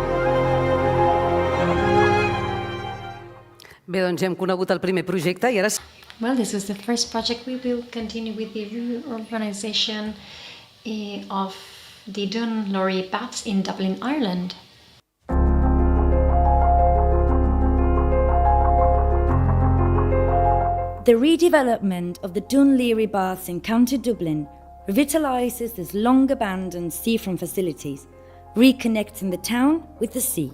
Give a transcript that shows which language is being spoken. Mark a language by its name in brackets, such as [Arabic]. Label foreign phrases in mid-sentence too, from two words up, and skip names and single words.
[Catalan] Bé, doncs ja hem conegut el primer projecte i ara [English] Well, this was the first project. We will continue with the reurbanization of the Dún Laoghaire Baths in Dublin, Ireland. The redevelopment of the Dún Laoghaire Baths in County Dublin revitalises this long-abandoned seafront facilities, reconnecting the town with the sea.